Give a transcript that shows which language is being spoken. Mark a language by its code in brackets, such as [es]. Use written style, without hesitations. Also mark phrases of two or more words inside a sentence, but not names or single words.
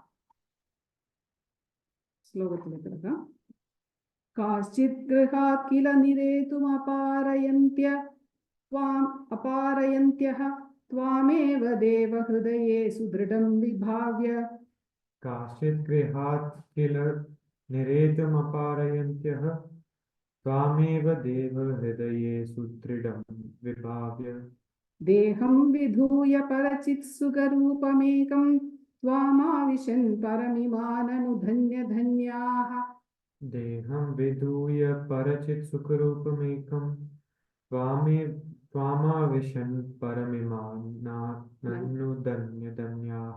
[ml] ശ്ലോകത്തിലേക്ക് കിടക്കാം. [sa] കാശ്ചിത് ഗൃഹാത് കില നിരേതുമപാരയന്ത്യഃ ത്വാമേവ ദേവ ഹൃദയേ സുദൃഢം വിഭാവ്യ. കാശ്ചിത് ഗൃഹാത് കില निरेतुमपारयन्त्यः त्वामेव देव हृदये सुदृढं विभाव्य देहं विधूय परचित्सुखरूपमेकं त्वामाविशन् परमिमाननुधन्यधन्याः देहं विधूय परचित् सुखरूपमेकं त्वामाविशन् परमिमाननुधन्यधन्याः